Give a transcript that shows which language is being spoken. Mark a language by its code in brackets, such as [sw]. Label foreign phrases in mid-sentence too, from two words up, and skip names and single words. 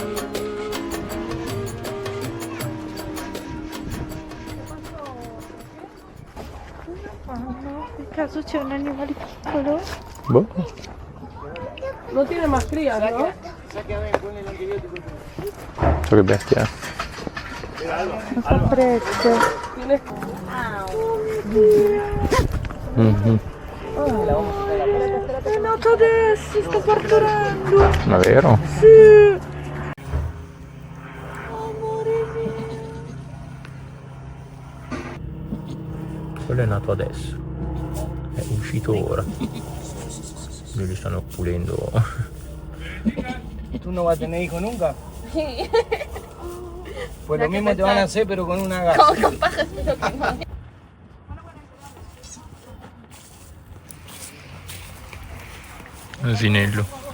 [it] In caso c'è un animale piccolo? Boh. [es] No tiene más crías, ¿no? [it] So che bestia è. Non fa freddo. Mhm. È nato adesso, sto partorendo. Ma vero? Sì. Quello è nato adesso. È uscito ora. Noi li stanno pulendo. [es] ¿Tú no vas a tener hijos nunca? Pues lo mismo te van a hacer, pero con una gata. [it] Asinello.